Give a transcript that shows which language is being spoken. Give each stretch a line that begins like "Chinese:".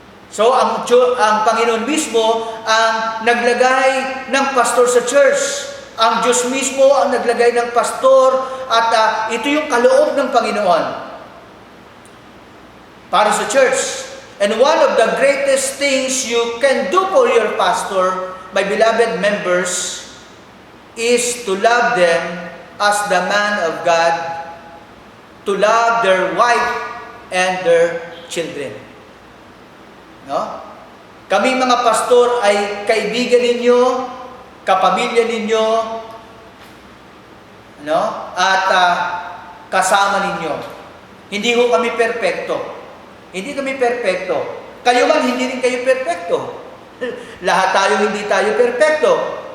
Filipino: So ang Panginoon mismo ang naglagay ng pastor sa church. Ang Diyos mismo ang naglagay ng pastor at ito yung kaloob ng Panginoon para sa church.
English: And one of the greatest things you can do for your pastor, my beloved members, is to love them as the man of God, to love their wife and their children. No?
Filipino: Kami mga pastor ay kaibigan ninyo, kapamilya ninyo, at kasama ninyo. Hindi ho kami perpekto. Hindi kami perpekto. Kayo man, hindi rin kayo perpekto. Lahat tayo hindi tayo perpekto.